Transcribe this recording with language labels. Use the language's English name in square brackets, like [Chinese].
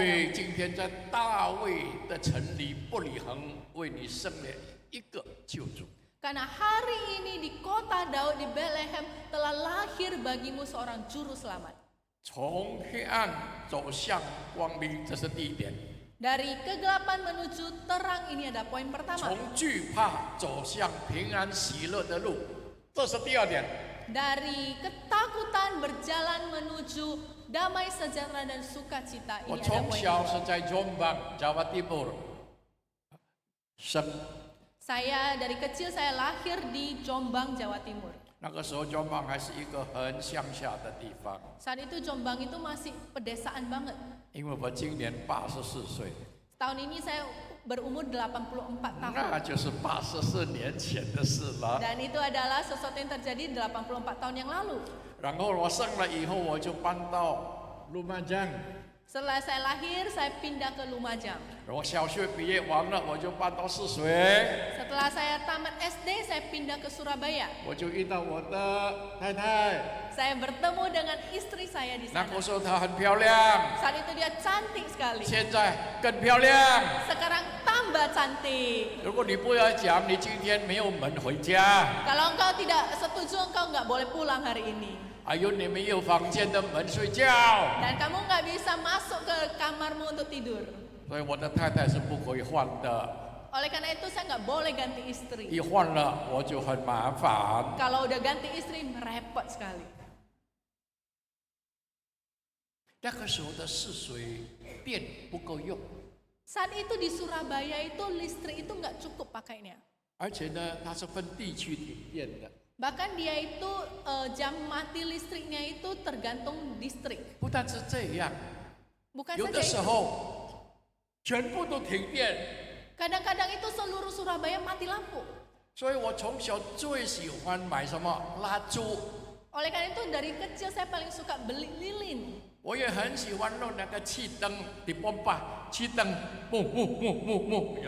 [Chinese] 为今天在大卫的城里伯利恒为你生了一个救主。 [Indonesian] Karena hari ini di kota Daud di Bethlehem telah lahir bagimu seorang juru selamat. [Chinese] 从黑暗走向光明，这是第一点； [Indonesian] Dari kegelapan menuju terang ini ada poin pertama. [Chinese] 从惧怕走向平安喜乐的路，这是第二点。 [Indonesian] Dari ketakutan berjalan menuju damai sejahtera dan sukacita [Chinese] 我 [Indonesian] ini ada [Chinese] 从 [Indonesian] poin [Chinese] 小 [Indonesian] kedua. [Chinese] 是在 Jombang Jawa Timur 生， [Indonesian] Saya dari kecil saya lahir di Jombang, Jawa Timur. [Chinese] 那个时候 Jombang 还是一个很乡下的地方。 [Indonesian] Saat itu Jombang itu masih pedesaan banget. [Chinese] 因为我今年84岁， [Indonesian] Tahun ini saya berumur 84 tahun. [Chinese] 那就是84年前的事了。 [Indonesian] Dan itu adalah sesuatu yang terjadi 84 tahun yang lalu. [Chinese] 然后我生了以后，我就搬到陆曼江。 [Indonesian] Setelah saya lahir, saya pindah ke Lumajang. [Chinese] 我小学毕业完了，我就搬到泗水， [Indonesian] Setelah saya tamat SD, saya pindah ke Surabaya. [Chinese] 我就遇到我的太太。 [Indonesian] Saya bertemu dengan istri saya di [Chinese] 那 [Indonesian] sana. [Chinese] 个时候她很漂亮， [Indonesian] Saat itu dia cantik sekali. [Chinese] 现在更漂亮。 [Indonesian] Sekarang tambah cantik. [Chinese] 如果你不要讲，你今天没有门回家， [Indonesian] Kalau engkau tidak setuju, engkau nggak boleh pulang hari ini. [Chinese] 还有你没有房间的门睡觉， [Indonesian] Dan kamu nggak bisa masuk ke kamarmu untuk tidur. [Chinese] 所以我的太太是不可以换的， [Indonesian] Oleh karena itu saya nggak boleh ganti istri. [Chinese] 一换了我就很麻烦。 [Indonesian] Kalau udah ganti istri, repot sekali. [Chinese] 那个时候的泗水电不够用， [Indonesian] Saat itu di Surabaya itu listrik itu nggak cukup pakainya. [Chinese] 而且呢，它是分地区停电的， [Indonesian] Bahkan dia itu jam mati listriknya itu tergantung distrik. [Chinese] 不但是这样， [Indonesian] Bukan [Chinese] 有 [Indonesian] saja [Chinese] 的时 [Indonesian] itu. [Chinese] 候全部都停电。 [Indonesian] Kadang-kadang itu seluruh Surabaya mati lampu. [Chinese] 所以我从小最喜欢买什么蜡烛， [Indonesian] Oleh karena itu dari kecil saya paling suka beli lilin. [Chinese] 我也很喜欢弄那个气灯的pompa，气灯，木木木木木。